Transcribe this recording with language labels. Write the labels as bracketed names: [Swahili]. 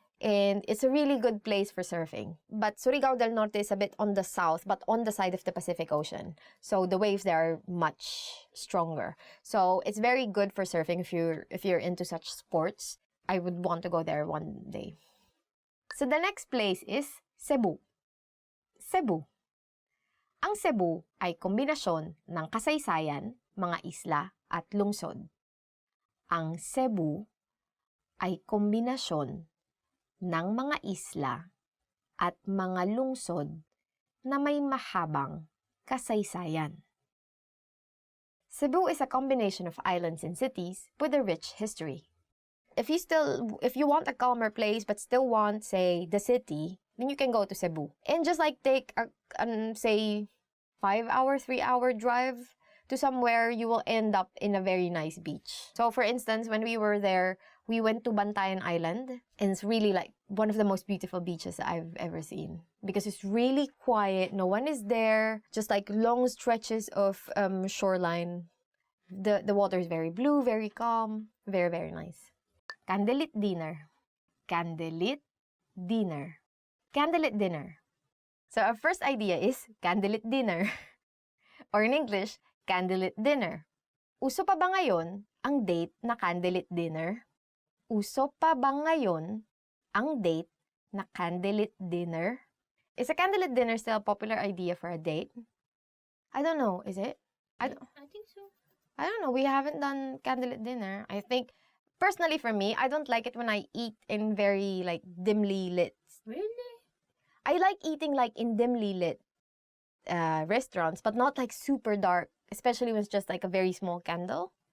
[English] And it's a really good place for surfing. But Surigao del Norte is a bit on the south, but on the side of the Pacific Ocean. So the waves there are much stronger. So it's very good for surfing if you're into such sports. I would want to go there one day. So the next place is Cebu. Cebu. [Filipino] Ang Cebu ay kombinasyon ng kasaysayan, mga isla at lungsod. Ang Cebu ay kombinasyon ng mga isla at mga lungsod na may mahabang kasaysayan. [English] Cebu is a combination of islands and cities with a rich history. If you want a calmer place but still want, say, the city, then you can go to Cebu. And just like take a say 5-hour, 3-hour drive to somewhere, you will end up in a very nice beach. So for instance, when we were there, we went to Bantayan Island, and it's really like one of the most beautiful beaches I've ever seen. Because it's really quiet, no one is there, just like long stretches of shoreline. The water is very blue, very calm, very, very nice. Candlelit dinner. Candlelit dinner. Candlelit dinner. So our first idea is candlelit dinner. Or in English, candlelit dinner. [Filipino] Uso pa ba ngayon ang date na candlelit dinner? Uso pa ba ngayon ang date na candlelit dinner? [English] Is a candlelit dinner still a popular idea for a date? I don't know, is it? I think so. I don't know, we haven't done candlelit dinner. I think, personally for me, I don't like it when I eat in very, like, dimly lit. Really? I like eating, like, in dimly lit restaurants, but not, like, super dark, especially when it's just, like, a very small candle.